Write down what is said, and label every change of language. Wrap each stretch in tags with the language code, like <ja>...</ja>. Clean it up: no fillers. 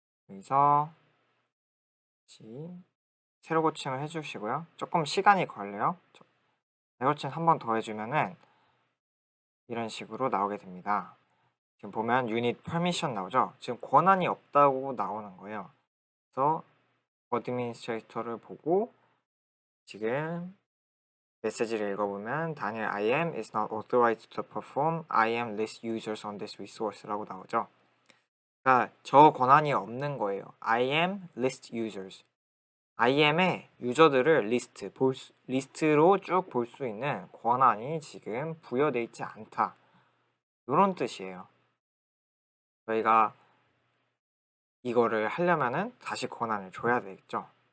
<ko>여기서 새로 고침을 해주시고요. 조금 시간이 걸려요. 새로 고침 한 번 더 해주면은 이런 식으로 나오게 됩니다. 지금 보면 유닛 퍼미션 나오죠? 지금 권한이 없다고 나오는 거예요. 그래서 어드미니스트레이터를 보고 지금 메시지를 읽어보면</ko> <en>Daniel IM is not authorized to perform IM list users on this resource</en> <ko>라고 나오죠. 그러니까 저 권한이 없는 거예요.</ko> <en>IM list users.</en> <ko>IM의 유저들을 리스트로 쭉 볼 수 있는 권한이 지금 부여되어 있지 않다. 이런 뜻이에요. 저희가 이거를 하려면은 다시 권한을 줘야 되겠죠.</ko>